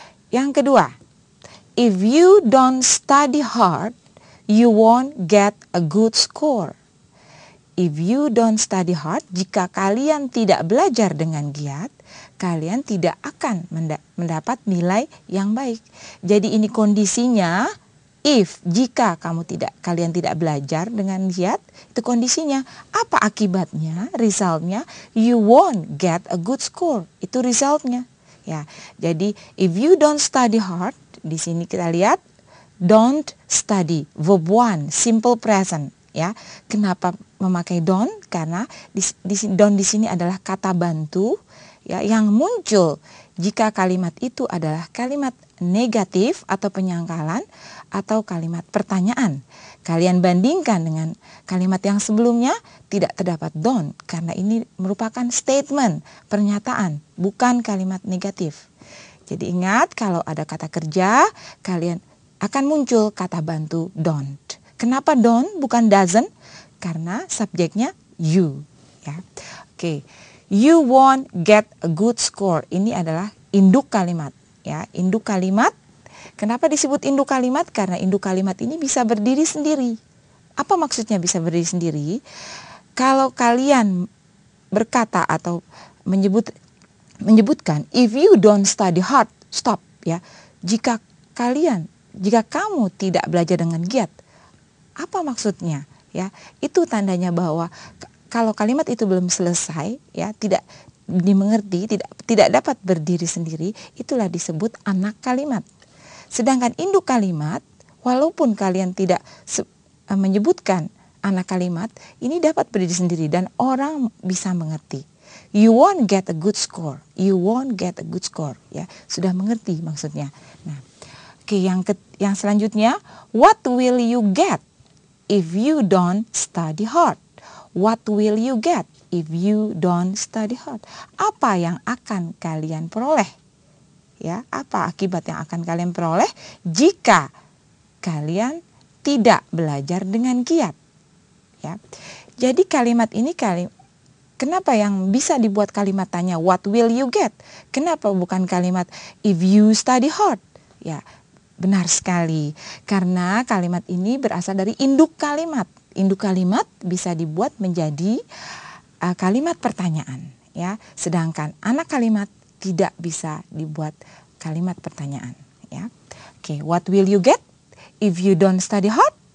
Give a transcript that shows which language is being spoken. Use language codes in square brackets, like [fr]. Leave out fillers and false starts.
[id] Yang kedua, [en] if you don't study hard, you won't get a good score. If you don't study hard, [id] jika kalian tidak belajar dengan giat, kalian tidak akan mendapat nilai yang baik. Jadi ini kondisinya. If, jika kalian tidak belajar dengan giat, itu kondisinya. Apa akibatnya, resultnya? [en] You won't get a good score. [id] Itu resultnya. Ya, jadi [en] if you don't study hard, [id] di sini kita lihat [en] don't study, verb one, simple present. [id] Ya, kenapa memakai don't? Karena don't di sini adalah kata bantu ya yang muncul jika kalimat itu adalah kalimat negatif atau penyangkalan atau kalimat pertanyaan. Kalian bandingkan dengan kalimat yang sebelumnya tidak terdapat don't karena ini merupakan statement, pernyataan, bukan kalimat negatif. Jadi ingat kalau ada kata kerja, kalian akan muncul kata bantu don't. Kenapa don't bukan doesn't? Karena subjeknya you ya. [en] Oke, you won't get a good score. [id] Ini adalah induk kalimat, ya. Induk kalimat. Kenapa disebut induk kalimat? Karena induk kalimat ini bisa berdiri sendiri. Apa maksudnya bisa berdiri sendiri? Kalau kalian berkata atau menyebutkan, [en] if you don't study hard, stop, [id] ya. Jika kamu tidak belajar dengan giat, apa maksudnya? Ya, itu tandanya bahwa kalau kalimat itu belum selesai, ya, tidak dimengerti, tidak dapat berdiri sendiri, itulah disebut anak kalimat. Sedangkan induk kalimat, walaupun kalian tidak menyebutkan anak kalimat, ini dapat berdiri sendiri dan orang bisa mengerti. [en] You won't get a good score. You won't get a good score. [id] Ya, sudah mengerti maksudnya. Nah, oke, yang selanjutnya, [en] what will you get if you don't study hard? What will you get if you don't study hard? [id] Apa yang akan kalian peroleh? Ya, apa akibat yang akan kalian peroleh jika kalian tidak belajar dengan giat? Ya. Jadi kalimat ini kenapa yang bisa dibuat kalimat tanya [en] what will you get? [id] Kenapa bukan kalimat [en] if you study hard? [id] Ya, benar sekali. Karena kalimat ini berasal dari induk kalimat. Induk kalimat bisa dibuat menjadi kalimat pertanyaan, ya. Sedangkan anak kalimat tidak bisa dibuat kalimat pertanyaan, ya. [en] Oke, what will you get if you don't study hard?